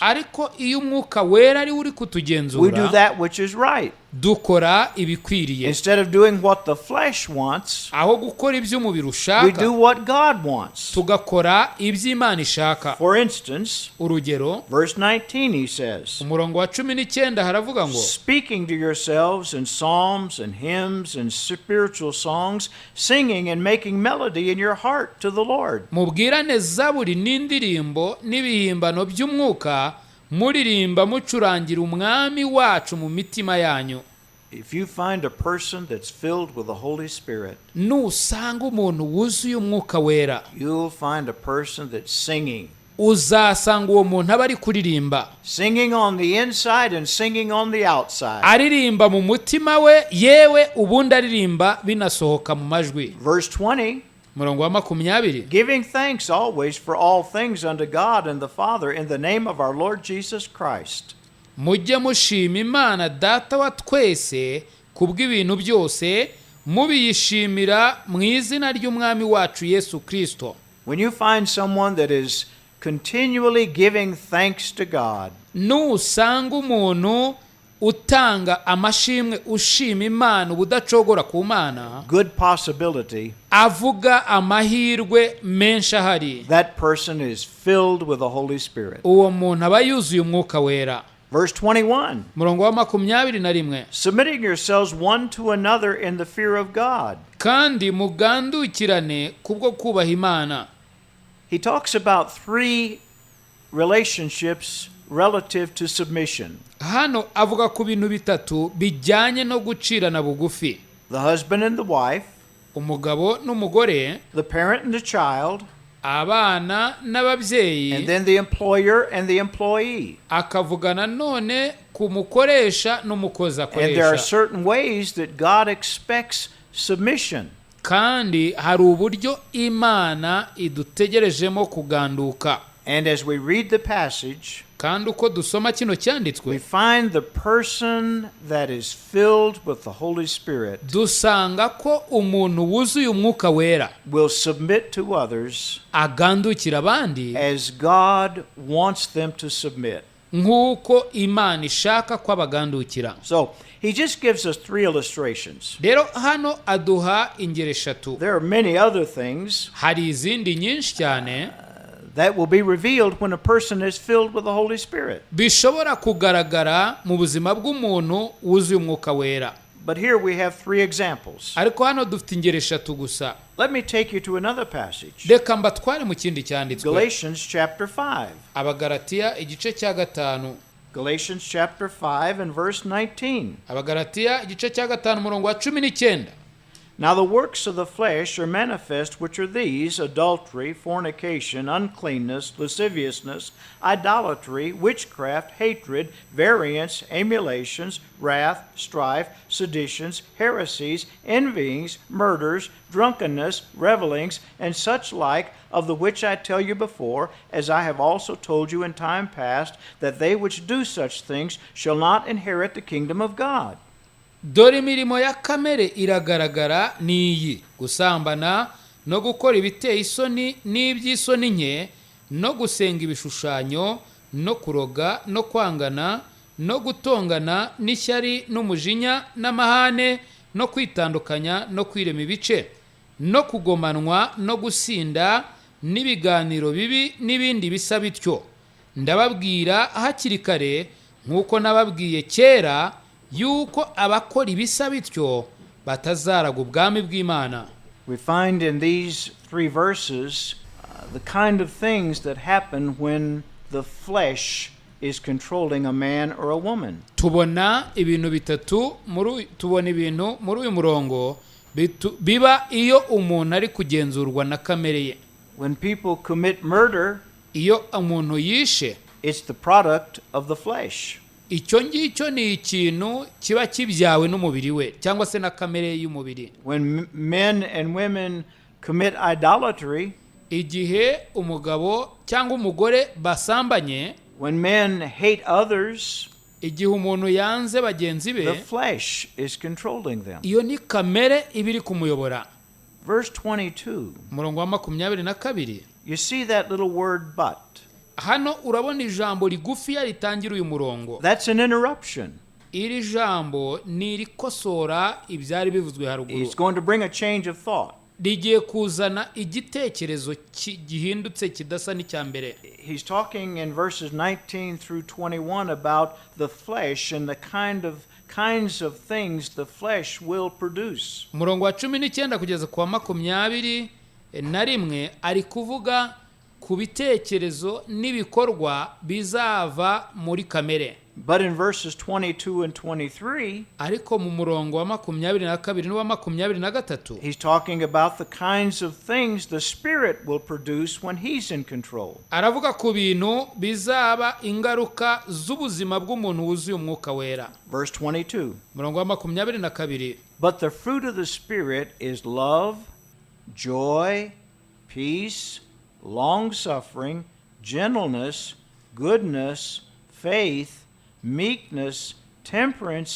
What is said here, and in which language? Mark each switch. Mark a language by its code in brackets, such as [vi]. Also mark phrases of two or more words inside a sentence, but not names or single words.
[rw] Ariko iyo umwuka wera ari uri [en] we do [rw] kutugenzura, [en] that which is right. [rw] dukora ibikwiriye. [en] Instead of doing what the flesh wants, [rw] Aho gukora ibyo umubiri we ushaka, [en] do what God wants. [rw] tugakora ibyo Imana ishaka. [en] For instance, [rw] Urugero, [en] verse 19 he says, [rw] umurongo wa 19 haravuga ngo, [en] speaking to yourselves in psalms and hymns and spiritual songs, singing and making melody in your heart to the Lord. [rw] mubwirane zaburi n'indirimbo n'ibihimbano by'umwuka, muririmba mucurangira umwami wacu mu mitima yanyu. [en] If you find a person that's filled with the Holy Spirit, [rw] Nusanga umuntu wuzuye umwuka wera, [en] you'll find a person that's singing. [rw] uzasanga uwo muntu aba ari kuririmba, [en] Singing on the inside and singing on the outside. [rw] aririmba mu mutima we, yewe ubundi aririmba binasohoka mu majwi. [en] Verse 20, [rw] Murongo wa 20, [en] giving thanks always for all things unto God and the Father in the name of our Lord Jesus Christ. [rw] mujye mushima Imana data wa twese kubw'ibintu byose, mubiyishimira mu izina ry'umwami wacu Yesu Kristo. [en] When you find someone that is continually giving thanks to God, [rw] Nusanga umuntu utanga amashimwe, ushima Imana ubudacogora ku Mana, [en] good possibility [rw] avuga amahirwe menshi ahari, [en] that person is filled with the Holy Spirit. [rw] uwo muntu aba yuzuye umwuka wera. [en] Verse 21, [rw] Murongo wa 21, [en] submitting yourselves one to another in the fear of God. [rw] kandi mugandukirane kubwo kubaha Imana. [en] He talks about three relationships relative to submission: [rw] Hano avuga ku bintu bitatu bijyanye no gucirana bugufi: [en] the husband and the wife, [rw] umugabo n'umugore, [en] the parent and the child, [rw] abana n'ababyeyi, [en] and then the employer and the employee. [rw] akavuga nanone ku mukoresha n'umukozi [en] And there are akoresha. certain ways that God expects submission. [rw] Kandi hari uburyo Imana idutegerejemo kuganduka. [en] And as we read the passage, [rw] Kandi uko dusoma kino we cyanditswe, [en] find the person that is filled with the Holy Spirit [rw] dusanga ko umuntu wuzuye umwuka wera [en] will submit to others [rw] agandukira abandi [en] as God wants them to submit. [rw] nk'uko Imana ishaka ko abagandukira. [en] So he just gives us three illustrations. [rw] Rero hano aduha ingero eshatu. [en] There are many other things [rw] Hari izindi nyinshi cyane [en] that will be revealed when a person is filled with the Holy Spirit. [rw] bishobora kugaragara mu buzima bw'umuntu wuzuye umwuka wera. [en] But here we have three examples. [rw] ariko hano dufite ingero eshatu gusa. [en] Let me take you to another passage. [rw] Reka mbatware mu kindi cyanditswe. [en] Galatians chapter 5. [rw] Abagalatiya igice cya gatanu. [en] Galatians chapter 5 and verse 19. [rw] Abagalatiya igice cya gatanu umurongo wa 19. [en] Now the works of the flesh are manifest, which are these: adultery, fornication, uncleanness, lasciviousness, idolatry, witchcraft, hatred, variance, emulations, wrath, strife, seditions, heresies, envyings, murders, drunkenness, revelings, and such like, of the which I tell you before, as I have also told you in time past, that they which do such things shall not inherit the kingdom of God. [rw] Dore imirimo ya kamere iragaragara niyi: gusambana no gukora ibiteye isoni n'iby'isoni nke, no gusenga ibishushanyo, no kuroga, no kwangana, no gutongana n'ishyari n'umujinya n'amahane, no kwitandukanya, no kwirema ibice, no kugomanwa, no gusinda, n'ibiganiro bibi n'ibindi bisa bityo. Ndababwira hakiri kare, nk'uko nababwiye kera, yuko abakora ibisa bityo batazaraga ubwami bw'Imana. [en] We find in these three verses the kind of things that happen when the flesh is controlling a man or a woman. [rw] Tubona ibintu bitatu muri uyu murongo biba iyo umuntu ari kugenzurwa na kamere ye. [en] When people commit murder, [rw] iyo umuntu yishe, [en] it's the product of the flesh. [rw] icyo ngicyo ni ikintu kiba kibyawe n'umubiri we cyangwa se na kamere y'umubiri. [en] When men and women commit idolatry, [rw] igihe umugabo cyangwa umugore basambanye, [en] when men hate others, [rw] igihe umuntu yanze bagenzi be, [en] the flesh is controlling them. [rw] iyo ni kamere ibiri kumuyobora. [en] Verse 22. [rw] Umurongo wa 22. [en] You see that little word but. [rw] Hano urabona ijambo rigufi ritangira uyu murongo. [en] That's an interruption. [rw] Iri jambo ni rikosora ibyari bivuzwe haruguru. [en] It's going to bring a change of thought. [rw] Rigiye kuzana igitekerezo gihindutse kidasa n'icya mbere. [en] He's talking in verses 19 through 21 about the flesh and the kinds of things the flesh will produce. [rw] Umurongo wa 19 kugeza ku wa 21 ari kuvuga ku bitekerezo n'ibikorwa bizava muri kamere. [en] But in verses 22 and 23, [rw] ariko mu murongo wa 22 n'uwa 23, [en] he's talking about the kinds of things the Spirit will produce when he's in control. [rw] Aravuga ku bintu bizaba ingaruka z'ubuzima bw'umuntu wuzuye umwuka wera. [en] Verse 22. [rw] Murongo wa 22. [en] But the fruit of the Spirit is love, joy, peace, long-suffering, gentleness, goodness, faith, meekness, temperance.